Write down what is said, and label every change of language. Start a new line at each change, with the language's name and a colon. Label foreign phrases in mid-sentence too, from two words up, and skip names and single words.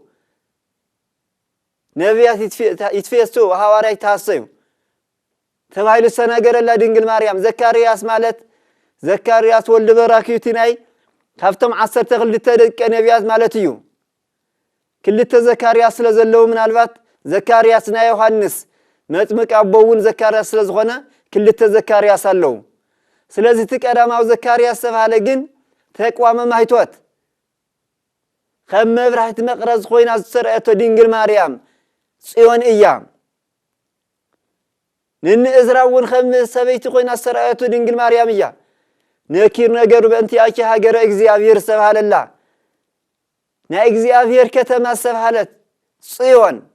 Tigrinya: ነቢያት ይትፈሱ ሐዋርያት ታሰዩ ተባይሉ ሰነገረላ ድንግል ማርያም ዘካርያስ ማለት ዘካርያስ ወልደ በራክዩቲ ናይ ካብቶም 12 ደቀ ነቢያት ማለት እዩ ክልተ ዘካርያስ ስለዘለው ምናልባት ዘካርያስ ናይ ዮሐንስ መጥምቅ አቦውን ዘካርያስ ስለዝኾነ ክልተ ዘካርያስ አለው ስለዚህ ተቀዳማው ዘካርያስ ተባለ ግን ተቋመ ማይቶት ከም መብራህት መቅረዝ ኮይና ዝሰረአቶ ድንግል ማርያም ጽዮን እያ ንእዝራውን ከም ሰበይቲ ኮይና ዝሰረአቶ ድንግል ማርያም እያ
Geez: ነኪር ነገሩ በእንቲአኪ ሀገረ እግዚአብሔር
Tigrinya: ተባለላ ናይ እግዚአብሔር ከተማ ተባለት ጽዮን